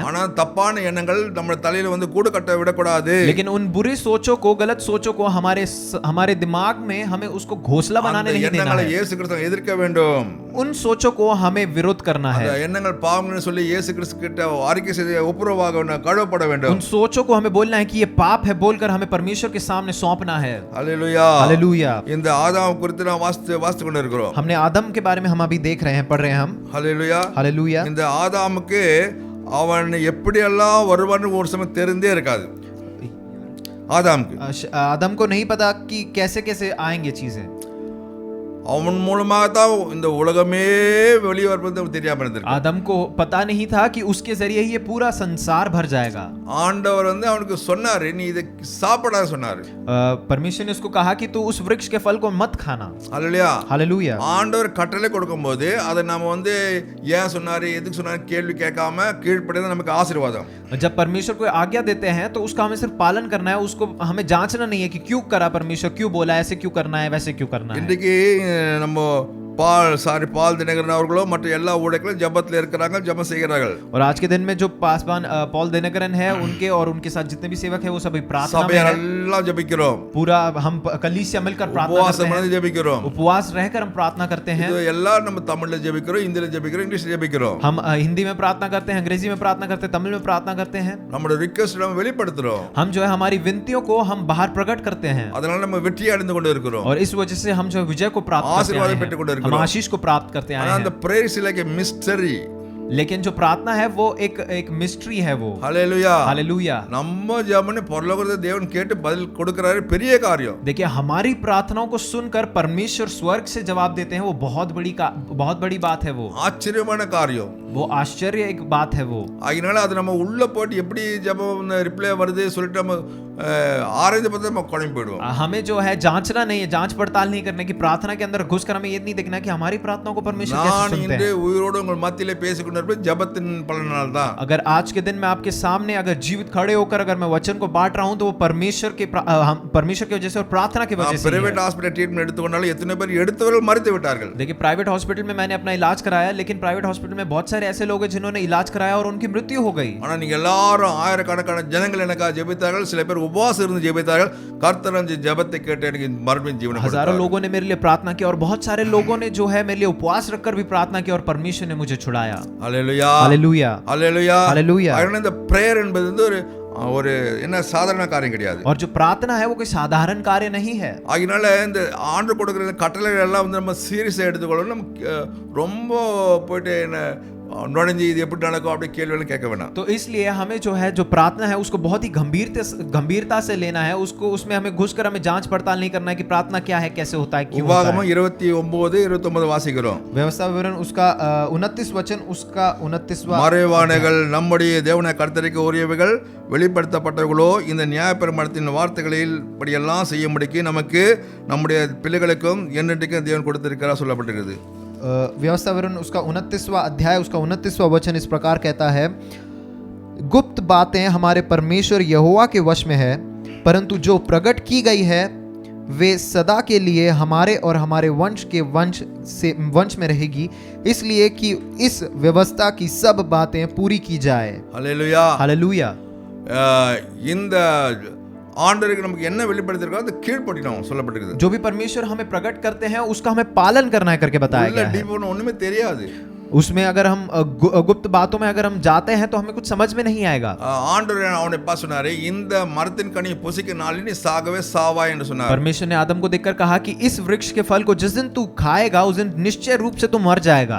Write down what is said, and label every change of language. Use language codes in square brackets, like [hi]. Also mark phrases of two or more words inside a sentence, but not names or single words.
[ta] ஆனா தப்பான எண்ணங்கள் நம்ம தலையில வந்து கூடு கட்ட விடக்கூடாது. [hi] लेकिन उन बुरी सोचों को, गलत सोचों को हमारे दिमाग में हमें उसको घोंसला बनाने नहीं देना [ta] எண்ணங்களை [hi] है। [ta] இயேசு கிறிஸ்து எதிர்க்க வேண்டும். [hi] उन सोचों को हमें विरोध करना [ta] அந்த [hi] है। [ta] எண்ணங்கள் பாவங்கள்னு சொல்லி இயேசு கிறிஸ்து கிட்ட அறிக்கை செய்து ஒப்புரவாக கழுவப்பட வேண்டும். [hi] उन सोचों को हमें बोलना है कि ये पाप है बोलकर हमें परमेश्वर के सामने सौंपना है। [ta] ஹல்லேலூயா. [hi] हालेलुया। [ta] இந்த ஆதாம் குறித்து நான் வாசித்து கொண்டு இருக்கிறோம். [hi] हमने आदम के बारे में हम अभी देख रहे हैं, पढ़ रहे हैं हम। [ta] ஹல்லேலூயா. [hi] हालेलुया। [ta] இந்த ஆதாமுக்கு அவன் எப்படியெல்லாம் வருவான்னு ஒரு சமயம் தெரிந்தே இருக்காது. ஆதாமுக்கு [hi] आदम को नहीं पता कि कैसे कैसे आएंगे चीजें। [ta] அவன் மூலமாக தான் இந்த உலகமே வெளியே வருவது தெரியாம இருந்திருக்கு. [hi] आदम को पता नहीं था कि उसके जरिए ही ये पूरा संसार भर जाएगा। [ta] ஆண்டவர் வந்து அவனுக்கு சொன்னாரு, நீ இதை சாப்பிடாத சொன்னாரு. [hi] परमेश्वर ने उसको कहा कि तू उस वृक्ष के फल को मत खाना। [ta] ஹல்லேலூயா. [hi] हालेलुया। [ta] ஆண்டவர் கட்டளை கொடுக்கும்போது அதை நாம வந்து ஏன் சொன்னாரு எதுக்கு சொன்னாரு கேள்வி கேட்காம கீழ்ப்படிதான் நமக்கு ஆசீர்வாதம். [hi] जब परमेश्वर को आज्ञा देते हैं तो उसका हमें सिर्फ पालन करना है, उसको हमें जांचना नहीं है कि क्यों करा परमेश्वर, क्यों बोला, ऐसे क्यों करना है, वैसे क्यों करना है। [ta] இன்றைக்கு நம்ம பால் தினகரன் அவர்களோ மற்ற எல்லா ஊழியர்களும் ஜெபத்தில் இருக்கிறாங்க, ஜெபம் செய்கிறார்கள். [hi] और आज के दिन में जो पासवान पॉल दिनकरन है उनके और उनके साथ जितने भी सेवक है वो सभी प्रार्थना में [ta] சபையார் [hi] है। [ta] எல்லாம் ஜெபிக்கிறோம், [hi] पूरा हम कलीसिया मिलकर प्रार्थना [ta] உபவாசம் [hi] करते [ta] பண்ணி [hi] हैं, [ta] ஜெபிக்கிறோம். [hi] उपवास रहकर हम प्रार्थना करते हैं। [ta] இது எல்லாம் நம்ம தமிழ்ல ஜெபிக்கிறோம், இந்தியில ஜெபிக்கிறோம், இங்கிலீஷ்ல ஜெபிக்கிறோம். [hi] हम हिंदी में प्रार्थना करते हैं, अंग्रेजी में प्रार्थना करते हैं, तमिल में प्रार्थना करते हैं। [ta] நம்மளோட ரிக்வெஸ்ட் நம்ம வெளிப்படுத்துறோம், [hi] हम जो है हमारी विनतियों को हम बाहर प्रकट करते हैं, [ta] அதனால நம்ம வெற்றி அடைந்து கொண்டு இருக்கிறோம். [hi] और इस वजह से हम जो विजय को प्राप्त करते आशीर्वाद हैं, [ta] பெற்றுக் கொண்டு [hi] हम [ta] இருக்கிறோம். [hi] आशीष को प्राप्त करते आए [ta] ஆனா அந்த [hi] हैं। [en] Prayer is like a mystery. [hi] लेकिन जो प्रार्थना है वो एक मिस्ट्री है वो। [ta] ஹல்லேலூயா. [hi] हालेलुया। [ta] நம்ம ஜெபனை பரலோகத்துல தேவன் கேட்டு பதில் கொடுக்கறாரு, பெரிய காரியம். [hi] देखिए हमारी प्रार्थनाओं को सुनकर परमेश्वर स्वर्ग से जवाब देते हैं, वो बहुत बड़ी बात है वो। [ta] ஆச்சரியமான காரியம். [hi] वो आश्चर्य एक बात है वो। [ta] அதனால அது நம்ம உள்ள போட்டு எப்படி ஜெபம் ரிப்ளை வருது சொல்லிட்டு நம்ம ஆராய்ந்து பார்த்தா நம்ம குழம்பி போயிடுவோம். [hi] हमें जो है जांचना नहीं है, जांच पड़ताल नहीं करने की, प्रार्थना के अंदर घुसकर हमें ये नहीं देखना कि हमारी प्रार्थनाओं को परमेश्वर कैसे [ta] நான் [hi] सुनते [ta] இன்று [hi] हैं। [ta] உயிரோடு உங்கள் மத்தியிலே பேசிக்கொண்டிருப்பது ஜெபத்தின் பலனால தான். [hi] अगर आज के दिन मैं आपके सामने अगर जीवित खड़े होकर अगर मैं वचन को बांट रहा हूं तो वो परमेश्वर की वजह से और प्रार्थना की वजह से ही [ta] பிரைவேட் [hi] है। [en] hospital treatment [ta] எடுத்துக்கொண்டாலும் எத்தனை பேர் எடுத்தவர்கள் மறித்து விட்டார்கள். [hi] देखिए [en] private hospital [hi] में मैंने अपना इलाज कराया, लेकिन [en] private hospital [hi] में बहुत सारे ऐसे लोग हैं जिन्होंने इलाज कराया और उनकी मृत्यु हो गई। [ta] ஆனா நீங்க எல்லாரும் ஆயிரக்கணக்கான ஜனங்கள் எனக்காக ஜெபித்தார்கள், சில பேர் உபவாசம் இருந்து ஜெபித்தார்கள். கர்த்தர் அந்த ஜெபத்தை கேட்டு எனக்கு மறுபடியும் ஜீவனை [hi] हजारों [ta] கொடுத்தார். [hi] लोगों ने मेरे लिए प्रार्थना की और बहुत सारे लोगों ने जो है मेरे लिए उपवास रखकर भी प्रार्थना की और परमेश्वर ने मुझे छुड़ाया। [ta] ஹல்லேலூயா [hi] हालेलुया [ta] ஹல்லேலூயா [hi] हालेलुया। [ta] அதனால இந்த பிரேயர் என்பது வந்து ஒரு என்ன சாதாரண காரியம் கிடையாது. [hi] और जो प्रार्थना है वो कोई साधारण कार्य नहीं है। [ta] அதனால இந்த ஆண்டவர் கொடுக்கிற இந்த கட்டளைகள் எல்லாம் வந்து நம்ம சீரியஸா எடுத்துக்கொள்ளணும். நம்ம ரொம்ப போயிட்டு என்ன நுழைஞ்சு இது எப்படி நடக்கும் அப்படி கேள்வியெல்லாம் கேட்க வேணாம். [hi] तो इसलिए हमें जो है जो प्रार्थना है उसको बहुत ही गंभीरता से लेना है। उसको उसमें हमें घुसकर हमें जांच पड़ताल नहीं करना है कि प्रार्थना क्या है, कैसे होता है, क्यों होता [ta] உபாகமம் [hi] है। [ta] 29 29 வாசிக்கிறோம். [hi] व्यवस्था विवरण उसका 29 वचन उसका 29वां [ta] மறைவானவைகள் நம்முடைய தேவனை கர்த்தருக்கு உரியவைகள் வெளிப்படுத்தப்பட்டவர்களோ இந்த நியாயப்பிரமாணத்தின் வார்த்தைகளில் படியெல்லாம் செய்யும்படிக்கு நமக்கு நம்முடைய பிள்ளைகளுக்கும் என்னென்றைக்கும் தேவன் கொடுத்திருக்கிறார் சொல்லப்பட்டிருக்கிறது. [hi] व्यवस्था विवरण उसका 29वां अध्याय उसका 29वां वचन इस प्रकार कहता है, गुप्त बातें हमारे परमेश्वर यहोवा के वश में है, परंतु जो प्रकट की गई है वे सदा के लिए हमारे और हमारे वंश के वंश में रहेगी, इसलिए कि इस व्यवस्था की सब बातें पूरी की जाए। [ta] ஹல்லேலூயா [hi] हालेलुया। [ta] இந்த ஆண்டவருக்கு நமக்கு என்ன வெளிப்படுத்திருக்கோ அது கீழ்ப்படினோம் சொல்லப்பட்டிருக்குது. [hi] जो भी परमेश्वर हमें प्रकट करते हैं उसका हमें पालन करना है करके बताया [ta] உள்ள [hi] गया है। [ta] டீப் ஒண்ணுமே தெரியாது. [hi] उसमें अगर हम गुप्त बातों में अगर हम जाते हैं तो हमें कुछ समझ में नहीं आएगा। [ta] ஆண்டவர் அவனை பார்த்து சொன்னாரு, இந்த மரத்தின் கனியை புசிக்க நாளில் நீ சாகவே சாவாய் என்று சொன்னார். [hi] परमेश्वर ने आदम को देखकर कहा कि इस वृक्ष के फल को जिस दिन तू खाएगा उस दिन निश्चय रूप से तू मर जाएगा।